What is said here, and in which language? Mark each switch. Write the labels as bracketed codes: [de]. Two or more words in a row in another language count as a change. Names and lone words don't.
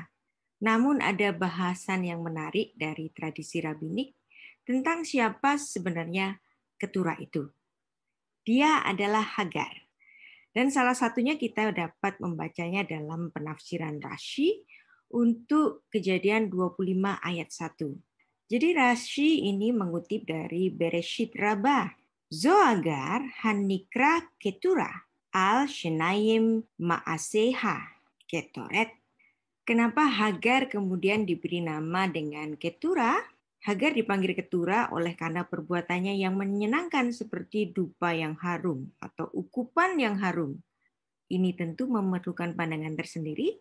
[id] Namun ada bahasan yang menarik dari tradisi rabbinik tentang siapa sebenarnya Keturah itu. Dia adalah Hagar. Dan salah satunya kita dapat membacanya dalam penafsiran Rashi untuk Kejadian 25 ayat 1. Jadi Rashi ini mengutip dari Bereshit Rabbah. [he] זו הגר הנקראה קטורה על שנאים מעשיה קטורת. [id] Kenapa Hagar kemudian diberi nama dengan Keturah? Hagar dipanggil Keturah oleh karena perbuatannya yang menyenangkan seperti dupa yang harum atau ukupan yang harum. Ini tentu memerlukan pandangan tersendiri.